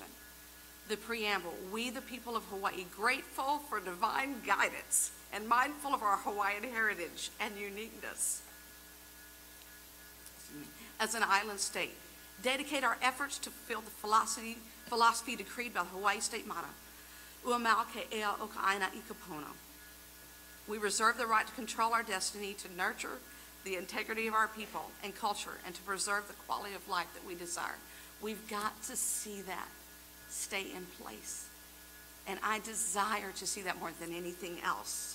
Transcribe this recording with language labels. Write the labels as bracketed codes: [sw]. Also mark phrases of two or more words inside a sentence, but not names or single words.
[en] The preamble, we the people of Hawaii, grateful for divine guidance and mindful of our Hawaiian heritage and uniqueness as an island state, dedicate our efforts to fulfill the philosophy decreed by the Hawaii state motto, [haw] Ua mau ke ea o ka aina I ka pono. [en] We reserve the right to control our destiny, to nurture the integrity of our people and culture, and to preserve the quality of life that we desire. We've got to see that stay in place. And I desire to see that more than anything else.